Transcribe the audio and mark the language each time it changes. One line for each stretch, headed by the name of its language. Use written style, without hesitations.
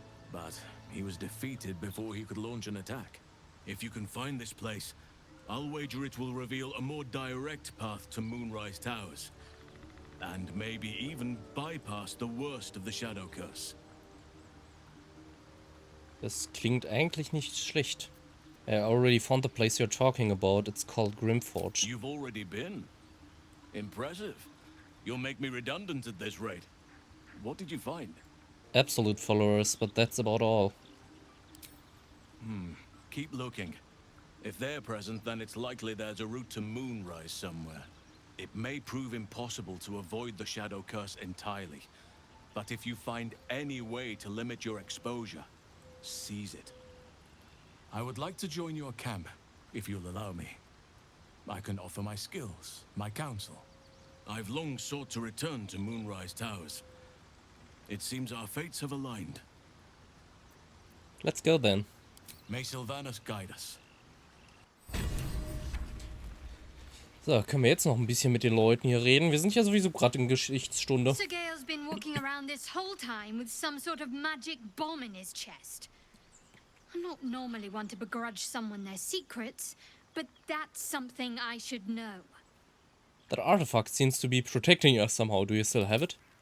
English: But he was defeated before he could launch an attack. If you can find this place, I'll wager it will reveal a more direct path to Moonrise Towers. And maybe even bypass the worst of the Shadow Curse. Das klingt eigentlich nicht schlecht. I already found the place you're talking about. It's called Grimforge. You've already been? Impressive. You'll make me redundant at this rate. What did you find? Absolute followers, but that's about all. Keep looking. If they're present, then it's likely there's a route to Moonrise somewhere. It may prove impossible to avoid the Shadow Curse entirely. But if you find any way to limit your exposure, seize it. I would like to join your camp, if you'll allow me. I can offer my skills, my counsel. I've long sought to return to Moonrise Towers. It seems our fates have aligned. Let's go then. May Sylvanus guide us.
German: So, können wir jetzt noch ein bisschen mit den Leuten hier reden? Wir sind ja sowieso gerade in Geschichtsstunde.
English: Sir Gale's been walking around this whole time with some sort of magic bomb in his chest. I'm not normally one to begrudge someone their secrets, but that's something I should know. That artifact seems to be protecting us somehow. Do you still have it?